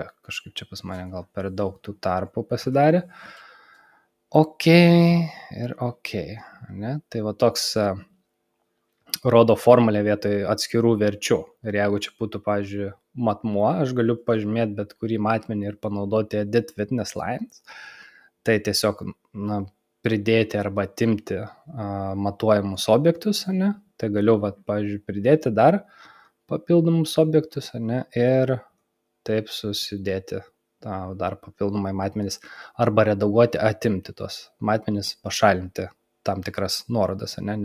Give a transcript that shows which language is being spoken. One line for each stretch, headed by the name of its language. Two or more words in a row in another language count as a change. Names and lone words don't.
Lithuanian: Kažkaip čia pas mane gal per daug tų tarpų pasidarė. OK ir OK. Ne? Tai va toks rodo formulę vietoj atskirų verčių. Ir jeigu čia būtų, pavyzdžiui, matmuo, aš galiu pažymėti bet kurį matmenį ir panaudoti
English: edit witness lines.
Lithuanian: Tai tiesiog pridėti arba atimti matuojamus objektus, ne? Tai galiu, pavyzdžiui, pridėti dar papildomus objektus, ne? Ir taip susidėti dar papildomai matmenis arba redaguoti, atimti tos matmenis, pašalinti tam tikras nuorodas, ne?